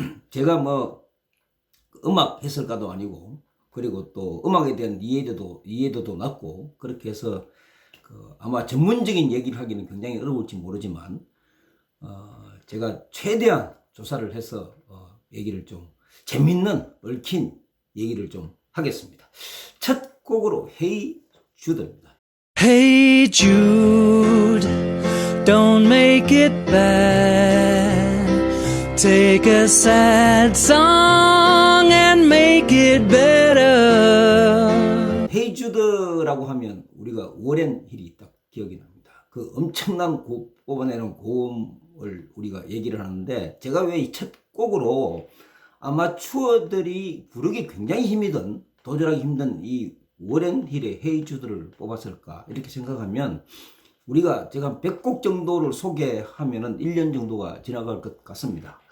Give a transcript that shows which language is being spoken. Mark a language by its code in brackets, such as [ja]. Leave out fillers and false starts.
[ko] 제가 음악 해설가도 아니고, 그리고 또 음악에 대한 이해도도 낮고, 그렇게 해서 아마 전문적인 얘기를 하기는 굉장히 어려울지 모르지만 제가 최대한 조사를 해서 얘기를 좀 재밌는 얽힌 얘기를 좀 하겠습니다. 첫 곡으로 헤이 주드입니다. [en] Hey Jude, don't make it bad. Take a sad song and make it better. [ko] 헤이 주드라고 하면 우리가 워렌 힐이 딱 기억이 납니다. 그 엄청난 뽑아내는 고음을 우리가 얘기를 하는데, 제가 왜 이 첫 곡으로 아마추어들이 부르기 굉장히 도전하기 힘든 이 워렌 힐의 헤이 주드를 뽑았을까, 이렇게 생각하면 제가 한 100곡 정도를 소개하면은 1년 정도가 지나갈 것 같습니다.